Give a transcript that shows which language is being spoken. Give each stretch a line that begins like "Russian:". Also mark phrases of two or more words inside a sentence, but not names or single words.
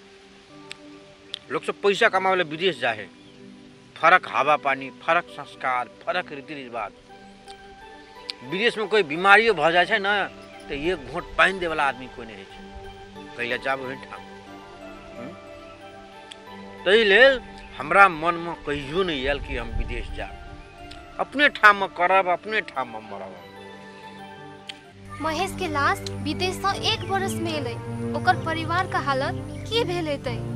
Maithili: लोग सब पैसा कमावे विदेश जाए फर्क हवा पानी फर्क संस्कार फर्क रीति रिवाज विदेश में कोई बीमारियों भ जाए ना तो ये घोट पानी दे वाला आदमी कोई नहीं है पहले जाब ठाम ताहि लेल हमरा मन में कहियो नहीं आयल कि हम विदेश जाब। अपने ठाम में करब, अपने ठाम में मरब। महेश के लाश विदेश से 1 बरस में एलै, ओकर परिवार का हालत की भेल हेतै?